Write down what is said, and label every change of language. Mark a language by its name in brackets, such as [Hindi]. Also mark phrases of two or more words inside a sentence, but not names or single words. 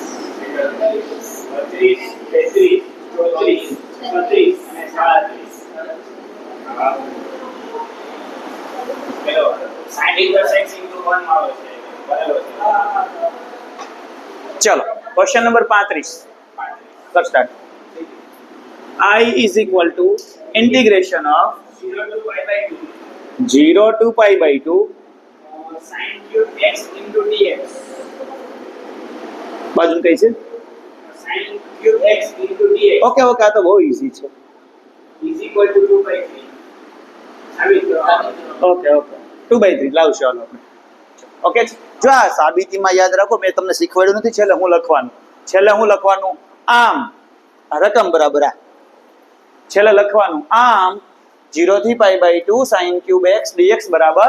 [Gujarati] 32 33 34 35 અને 37 [English] I plus x into 1 [Gujarati] માં આવે છે બરાબર છે ચલો ક્વેશ્ચન નંબર 35 [English] let's start. I is equal to integration of 0 to pi by 2 0 to pi by 2 sin cube x into dx [Gujarati] બાજુ કઈ છે [English] sin cube x into dx ok ok [Gujarati] આ તો બહુ ઈઝી છે [English] is equal to 2 by 3 [Gujarati] સાબિત કરો [English] ok ok [Gujarati] 2/3 લાવશો હાલો આપણે ઓકે જો આ સાબિતીમાં યાદ રાખો મેં તમને શીખવાડ્યું નથી છેલ્લે હું લખવાનું આમ આ રકમ બરાબર આ છેલ્લે લખવાનું આમ 0 થી [English] pi by 2 sin cube x dx [Gujarati] બરાબર